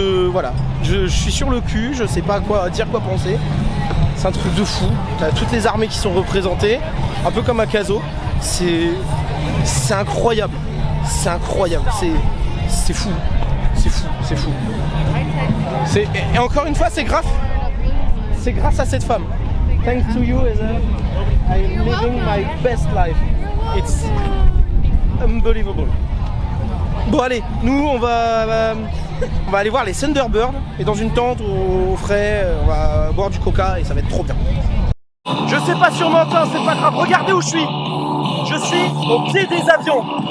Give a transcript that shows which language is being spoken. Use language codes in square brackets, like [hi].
[fr] Voilà, je suis sur le cul, je sais pas quoi dire, quoi penser. C'est un truc de fou. T'as toutes les armées qui sont représentées, un peu comme à Caso. C'est incroyable. C'est incroyable. C'est fou. C'est fou. C'est fou. Et encore une fois, c'est grâce à cette femme. [en] Thanks to you, I'm living my best life. It's unbelievable. [fr] Bon allez, nous on va aller voir les Thunderbirds et dans une tente au frais, on va boire du coca et ça va être trop bien. Je sais pas si on m'entend, c'est pas grave, regardez où je suis. Je suis au pied des avions.